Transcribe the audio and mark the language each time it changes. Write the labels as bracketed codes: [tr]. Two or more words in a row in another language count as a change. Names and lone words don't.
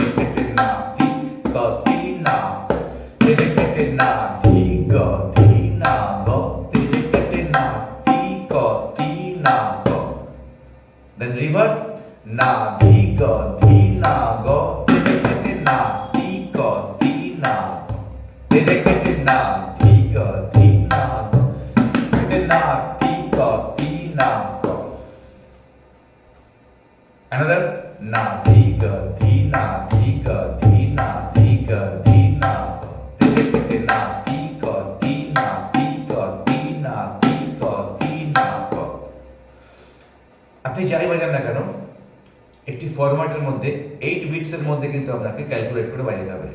[en] kete nati koti nako tere kete nadhi godhi nago tere kete nati koti nako then reverse nadhi godhi nago tere kete nati koti nako tere kete nati koti nako tere nati koti nako another nati koti nati koti nati koti nako tere kete nati koti nati koti nati koti nako [bn] আপনি যাই বাজান না কেন একটি ফরম্যাটের মধ্যে 8 বিটস এর মধ্যে কিন্তু আপনাকে ক্যালকুলেট করে বাজাতে হবে।